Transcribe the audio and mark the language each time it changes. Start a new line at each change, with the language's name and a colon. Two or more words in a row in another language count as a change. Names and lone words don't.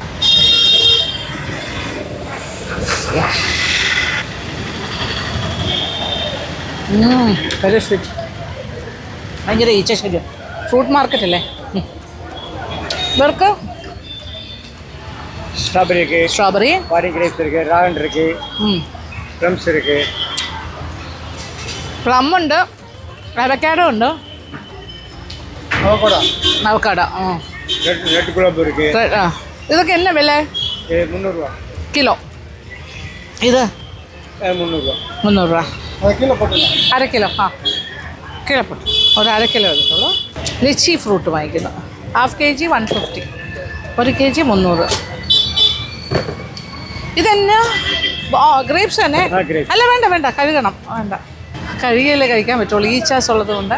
English: very sweet.
Malayalam: ഭയങ്കര ഈച്ച ശല്യം.
English: fruit market
Malayalam: അല്ലേ ഇവർക്ക്?
Tamil: ஸ்ட்ராபெரி இருக்குது, ஸ்ட்ராபெரி, பாரி கிரேப்ஸ் இருக்குது, ராகன் இருக்குது, ப்ளம்ஸ் இருக்குது,
Malayalam: പ്ലം ഉണ്ട്, അവക്കാഡോ ഉണ്ട്, അവക്കാഡോ.
Tamil: ரெட் குலாப் இருக்குது.
Malayalam: ഇതൊക്കെ എന്നാ വില?
Tamil: 300 ரூபா
Malayalam: കിലോ. ഇത്
Tamil: 300 ரூபா.
Malayalam: 300 രൂപ.
Tamil: அது கிலோ போட்டுருங்க.
Malayalam: അര കിലോ. ആ കിലോ പൊട്ടു. ഒരു അര കിലോ എടുത്തോളൂ.
English: litchi fruit
Malayalam: വാങ്ങിക്കുന്നു.
English: half kg
Malayalam: 150, 1 kg 300. ഇതെന്നാ? ഗ്രേപ്സ് തന്നെ? അല്ല വേണ്ട വേണ്ട, കഴുകണം. വേണ്ട, കഴുകിയല്ലേ കഴിക്കാൻ പറ്റുള്ളൂ, ഈച്ചാസ് ഉള്ളത് കൊണ്ട്.